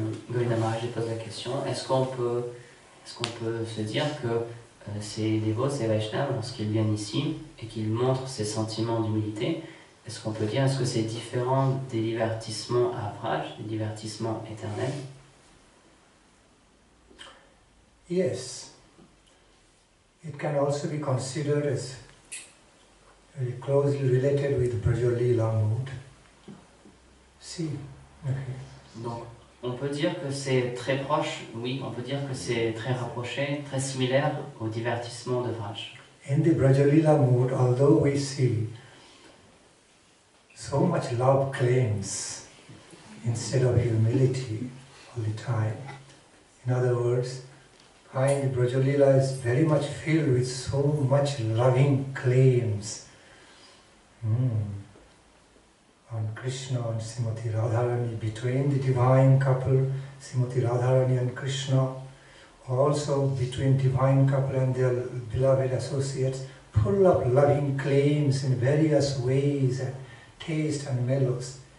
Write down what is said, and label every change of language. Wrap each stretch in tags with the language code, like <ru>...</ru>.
<fr>Govinda Maharaj pose la question, est-ce qu'on peut se dire que ces dévots, ces Vaishnavas, lorsqu'ils viennent ici et qu'ils montrent ces sentiments d'humilité, est-ce qu'on peut dire, est-ce que c'est différent des divertissements à Vraj, des divertissements éternels?</fr> <en>Yes. It can also be considered as very closely related with Vraja-lila mood. See? Okay.</en> <fr>Donc, on peut dire que c'est très proche, oui, on peut dire que c'est très rapproché, très similaire au divertissement de Vraj.</fr> <en>In the Vraja-lila mood, although we see so much love claims instead of humility all the time. In other words, the Vraja-lila is very much filled with so much loving claims on Krishna and Srimati Radharani, between the divine couple, Srimati Radharani and Krishna, also between divine couple and their beloved associates, full of loving claims in various ways and taste and mellows.</en>